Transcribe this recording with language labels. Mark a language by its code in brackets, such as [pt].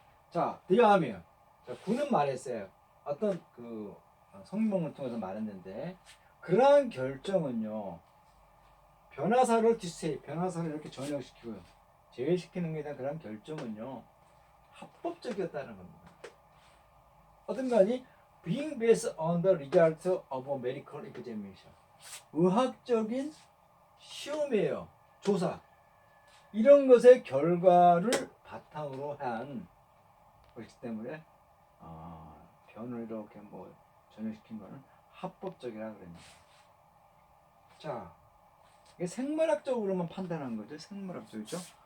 [ko] 자, 뒤하면 자, 군은 말했어요. 어떤 그 성명을 통해서 말했는데 그러한 결정은요. 변화사를 이렇게 전역시키고 제외시키는 것에 대한 그런 결정은요. 합법적이었다는 겁니다. 어떤 거니? [en] Being based on the result of a medical examination. [ko] 의학적인 시험이에요. 조사. 이런 것의 결과를 바탕으로 한 것이기 때문에 변을 이렇게 뭐 전역시킨 거는 합법적이라 그럽니다. 자, 이게 생물학적으로만 판단한 거죠. 생물학적이죠.